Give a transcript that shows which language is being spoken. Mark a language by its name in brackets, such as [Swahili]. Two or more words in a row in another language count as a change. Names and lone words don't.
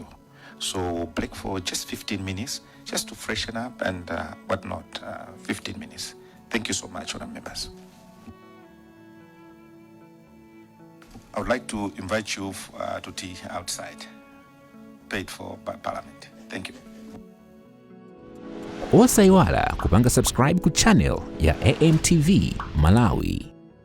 [English] So we'll break for just 15 minutes just to freshen up and whatnot, 15 minutes. Thank you so much, honour members. I would like to invite you to tea outside, paid for by Parliament. Thank you. [Nyanja] Osaiwala kupanga subscribe ku channel ya AMTV Malawi.